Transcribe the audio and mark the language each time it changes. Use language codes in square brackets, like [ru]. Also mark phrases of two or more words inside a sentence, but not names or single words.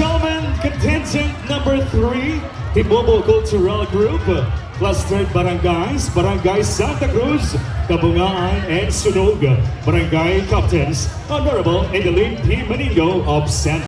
[en] gentlemen, contestant number 3, the Momo Cultural Group, Clustered Barangays, Barangay Santa Cruz, Kabungaan, and Sunog, Barangay Captains, Honorable Edeline P. Maningo of San